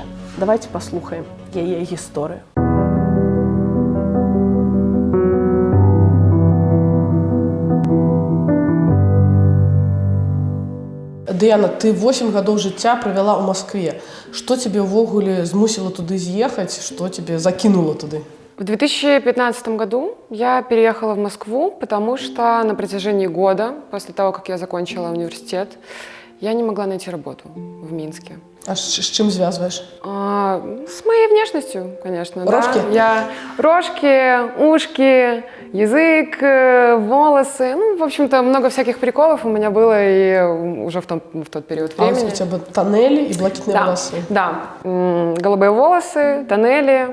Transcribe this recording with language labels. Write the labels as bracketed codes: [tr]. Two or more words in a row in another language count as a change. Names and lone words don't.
[be] Давайте паслухаем яе гісторыю. Дыяна, ты 8 гадоў жыцця правяла ў Маскве. Што цябе ўвогуле змусіла туды з'ехаць? Што цябе закінула туды? [ru] В 2015 году я переехала в Москву, потому что на протяжении года, после того, как я закончила университет, я не могла найти работу в Минске. [be] А з чым звязваеш? [ru] С моей внешностью, конечно. Рожки? Да. Рожки, ушки, язык, волосы. Ну, в общем-то, много всяких приколов у меня было и уже в тот период времени. А у тебя тоннели и блакитные волосы? Да, голубые волосы, тоннели.